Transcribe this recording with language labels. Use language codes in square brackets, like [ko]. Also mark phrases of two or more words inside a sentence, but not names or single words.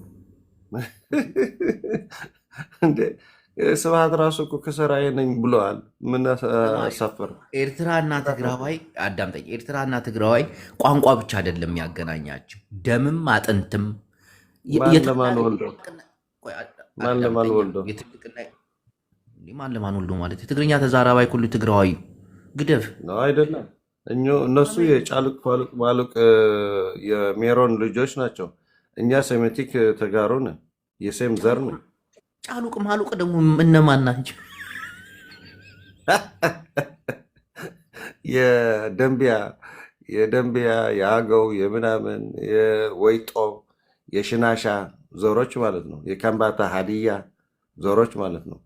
[am] እንዴ ስብሐት ራሱ እኮ ከስራዬ ነኝ ብለዋል። ምን አሳፈር? ኤርትራና ትግራዋይ አዳምጠኝ። ኤርትራና ትግራዋይ ቋንቋ ብቻ አይደለም ያገናኛቸው፣ ደምም አጥንትም። ማን ለማን ወልዶ ማን ለማን ወልዶ ማለት [ti] የትግርኛ ተዛራባይ ኩሉ ትግራዋዩ ግደፍ [am] ነው አይደለም። እነሱ የጫልቅ ፋሉቅ ማሉቅ የሜሮን ልጆች ናቸው። እኛ ሴሜቲክ ተጋሩ ነን፣ የሴም ዘር ነው። ጫሉቅ ማሉቅ ደግሞ እነማን ናቸው? የደንቢያ የአገው የምናምን የወይጦ የሽናሻ ዞሮች ማለት ነው። የከምባታ ሀዲያ ዞሮች ማለት ነው።